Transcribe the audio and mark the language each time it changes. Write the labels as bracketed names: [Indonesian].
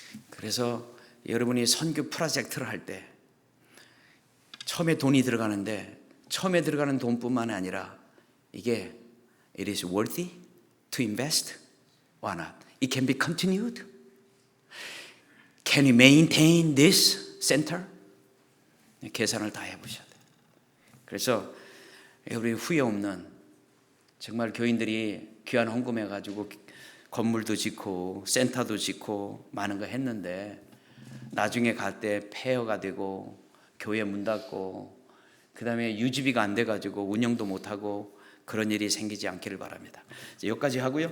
[Korean] 그래서 여러분이 선교 프로젝트를 할 때 처음에 돈이 들어가는데, 처음에 들어가는 돈뿐만 아니라 이게 [English] it is worthy to invest or not? It can be continued. Can you maintain this center? [Korean] 계산을 다 해보셔야 돼요. 그래서 우리 후회 없는 정말 교인들이 귀한 헌금해가지고 건물도 짓고 센터도 짓고 많은 거 했는데 나중에 갈 때 폐허가 되고 교회 문 닫고 그다음에 유지비가 안 돼가지고 운영도 못하고 그런 일이 생기지 않기를 바랍니다. 여기까지 하고요.